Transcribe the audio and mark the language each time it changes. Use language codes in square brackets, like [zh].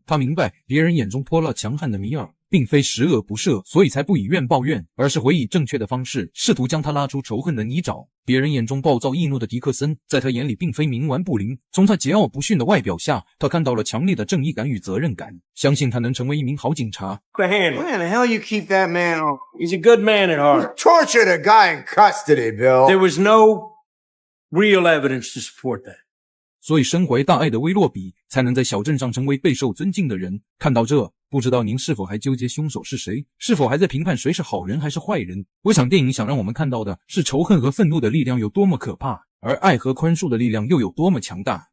[zh] 他明白别人眼中泼辣强悍的米尔并非十恶不赦，所以才不以怨报怨，而是会以正确的方式试图将他拉出仇恨的泥沼。别人眼中暴躁易怒的迪克森，在他眼里并非冥顽不灵。从他桀骜不驯的外表下，他看到了强烈的正义感与责任感，相信他能成为一名好警察。 [en] Hand. Where the hell you keep that man on? He's a good man at heart. Tortured a guy in custody, Bill. There was no real evidence to support that. [zh] 所以身怀大爱的威洛比才能在小镇上成为备受尊敬的人。看到这，不知道您是否还纠结凶手是谁，是否还在评判谁是好人还是坏人？我想电影想让我们看到的是仇恨和愤怒的力量有多么可怕，而爱和宽恕的力量又有多么强大。